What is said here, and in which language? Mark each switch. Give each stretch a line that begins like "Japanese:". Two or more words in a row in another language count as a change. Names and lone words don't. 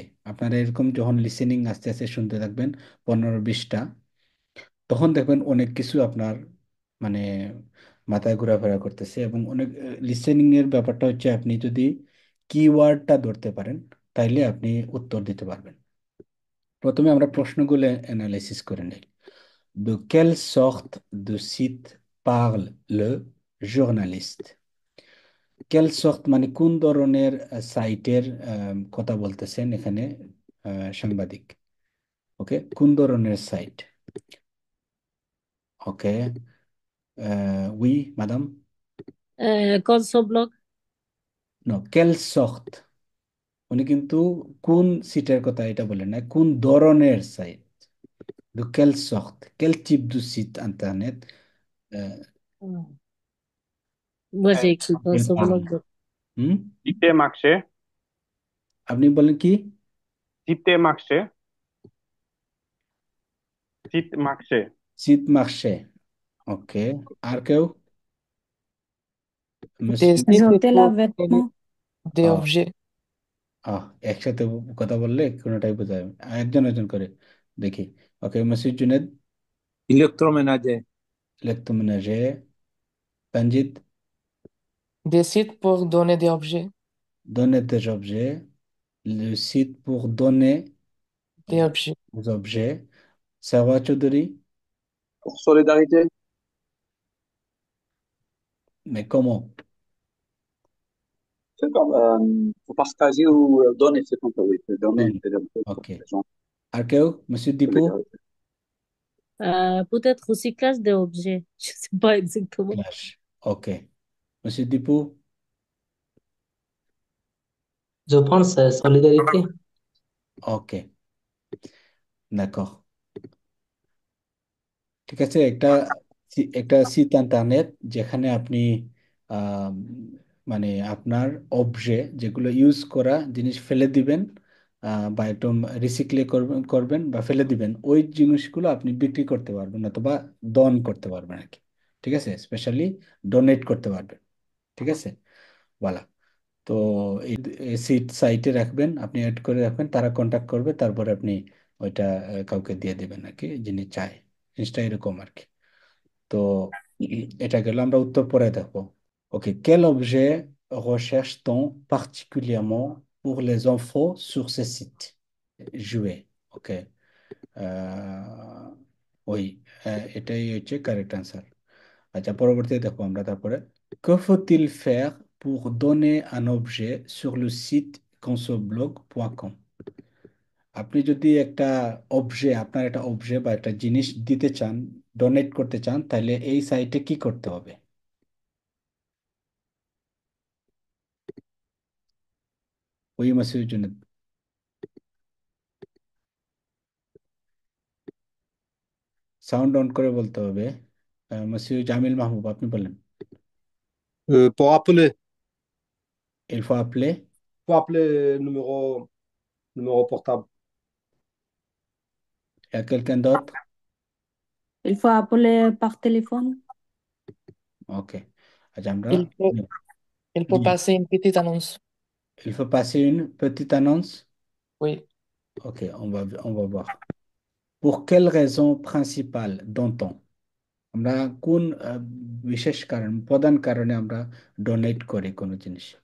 Bangla: আপনারা এরকম যখন লিসেনিং আস্তে আস্তে শুনতে থাকবেন 15-20টা, তখন দেখবেন অনেক কিছু আপনার মানে মাথায় ঘোরাফেরা করতেছে। এবং অনেক লিসেনিং এর ব্যাপারটা হচ্ছে, আপনি যদি কিওয়ার্ডটা ধরতে পারেন তাইলে আপনি উত্তর দিতে পারবেন। প্রথমে আমরা প্রশ্নগুলো অ্যানালাইসিস করে নিই।
French: De quelle sorte de site parle le journaliste? Quelle sorte
Bangla: মানে কোন ধরনের সাইটের কথা বলতেছেন এখানে সাংবাদিক। ওকে, কোন ধরনের সাইট। ওকে,
French: oui madame.
Bangla: Consoblog. নো,
French: quelle sorte,
Bangla: উনি কিন্তু কোন সিটের কথা এটা বলেন না, কোন ধরনের সাইট।
French: De quelle sorte, quel type de site internet Moi, j'ai écrit il parle? Consoblog. হুম, site marchand,
Bangla: আপনি বলেন কি?
French: site marchand, site marchand. site marché.
Bangla: ওকে, আর কেউ?
French: Des Monsieur- sites Jeter la pour vêtement. des আহ, objets.
Bangla: একসাথে কথা বললে কোনোটাই বোঝা যাবে না। একজন একজন করে দেখি। ওকে, মসজিদ জুনেদ।
French: Électroménager. Électroménager. Tanjit. Des sites pour donner des objets. Donner des objets. Le site pour donner Des objets. des objets. Sarwa Chaudhuri. Pour solidarité. Mais comment? C'est comme pour partager ou donner, c'est comme ça, oui. C'est donner, Donne. c'est-à-dire pour Ok. les gens,
Bangla: আর কেউ?
French: Monsieur Dipou. solidarité. Peut-être recyclage des objets. Je sais pas exactement. Clash. Ok. Monsieur Dipou. Je pense solidarité. Ok. D'accord.
Bangla: ঠিক আছে, একটা একটা
French: site internet
Bangla: যেখানে আপনি আম, মানে আপনার অবজে যেগুলো ইউজ করা জিনিস ফেলে দিবেন, বা একদম রিসাইকেল করবেন করবেন বা ফেলে দিবেন, ওই জিনিসগুলো আপনি বিক্রি করতে পারবেন অথবা দান করতে পারবেন আর কি। ঠিক আছে, স্পেশালি ডোনেট করতে পারবেন। ঠিক আছে, বলা। তো এই সিট সাইটে রাখবেন, আপনি অ্যাড করে রাখবেন, তারা কন্ট্যাক্ট করবে, তারপরে আপনি ওইটা কাউকে দিয়ে দিবেন আর কি, যিনি চায়। জিনিসটা এরকম আর কি। তো এটা গেল, আমরা উত্তর পরে দেখবো। ওকে,
French: quel objet recherche-t-on particulièrement pour les enfants sur ce site? Jouer.
Bangla: ওকে, ওই এটাই হচ্ছে
English: correct answer.
Bangla: আচ্ছা, পরবর্তীতে দেখো আমরা তারপরে।
French: Que faut-il faire pour donner un objet sur le site consoblog.com.
Bangla: আপনি যদি আপনার একটা অবজে বা একটা জিনিস দিতে চান, ডোনেট করতে চান, তাহলে এই সাইটে কি করতে হবে? ওই মেসেজের জন্য
English: sound on
Bangla: করে বলতে হবে। মসিউ জামিল মাহবুব, আপনি বলেন।
French: Pour appeler, Il faut appeler. numéro portable. Il y a quelqu'un d'autre? Il faut appeler par téléphone.
Bangla: Ok. আচ্ছা, আমরা
French: Il faut, il faut
Bangla: জি,
French: passer une petite annonce. il faut passer une petite annonce. Oui. Ok, on va voir. Pour quelle raison principale dont-on?
Bangla: আমরা কোন বিশেষ কারণ, প্রধান কারণে আমরা ডোনেট করি কোনো জিনিস?